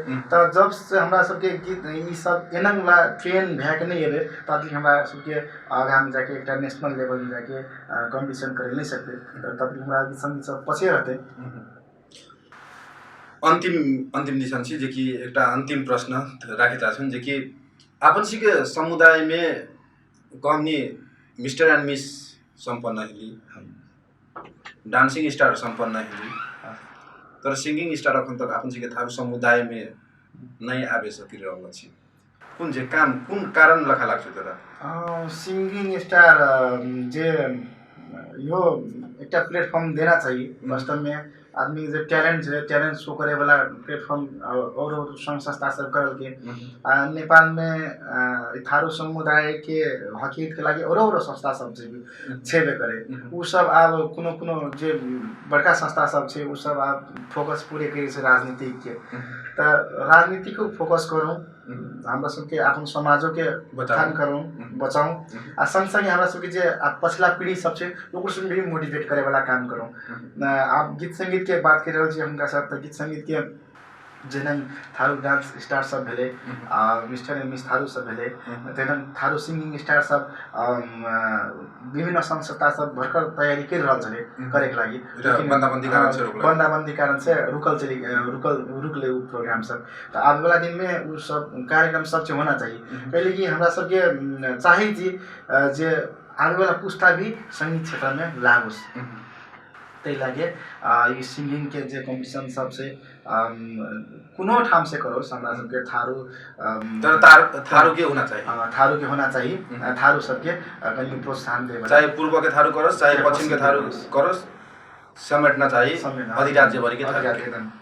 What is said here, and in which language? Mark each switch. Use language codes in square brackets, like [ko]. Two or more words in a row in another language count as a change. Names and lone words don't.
[thq] त जब से हमरा सबके गीत ई सब एनंग ला ट्रेन भए के नहीं एबे तब हमरा सबके आगा में जाके एकटा [en] national level [thq] में जाके कंपटीशन करे नहीं सकते, तब हमरा गीत संगीत सब पछि रहते। अंतिम दिशा छी जे कि एकटा अंतिम प्रश्न राखे चाहछन् जे कि आपन के समुदाय में कहनी [en] Mister and Miss [thq] संपन्न हिली, [en] dancing star [thq] संपन्न हिली, तर [en] singing star [thq] अखन तक आपन के थारू समुदाय में नहीं आबे सकिरहल छी। कुन जे काम कुन कारण लखा लाग्छ तोरा? [en] singing star [thq] जे यो एकटा प्लेटफॉर्म देना चाहिए। वास्तव में आदमी के टैलेंट है, [en] talent show [thq] करे वाला प्लेटफॉर्म और संघ संस्था सब करल के नेपाल में थारू समुदाय के हकीकत के लागि और संस्था सब छेबे करे, उ सब आब कोनो जे बड़का संस्था सब छे उ सब आब फोकस पूरे करे छै राजनीति के, त राजनीति को फोकस करूं, हमरा सबके अपन समाजों के उत्थान करूं, बचाऊं, आ संग संग हमरा सबके जे पछिला पीढ़ी सब छे ओकरो सब भी मोटिवेट करे वाला काम करूं। आप गीत संगीत के बात कर रहल छी हमका साथ, गीत संगीत के जेना थारू [en] dance star [thq] सब भेले, [en] Mister and Miss [thq] थारू सब भेले, तेना थारू [en] singing star [thq] सब विभिन्न संघ संस्था सब भरकर तैयारी कर रहल छले करे के लागि, लेकिन बंदाबंदी कारण से रुकले उ प्रोग्राम सब। त आबै वाला दिन में उ सब कार्यक्रम सब होना चाहिए, पहले कि हमरा सबके चाही जे आबै वाला पुस्ता भी संगीत क्षेत्र में लागोस, तै लागे ई सिंगिंग के जे कॉम्पिटिशन सब से कोनो ठाम से करोस, हमरा सबके थारू के होना चाहिए, थारू के होना चाहिए, थारू सबके कहीं प्रोत्साहन दे, चाहे पूर्व के थारू करोस चाहे पश्चिम के थारू करोस, समेटना चाहिए अधिराज्य भरि के थारू।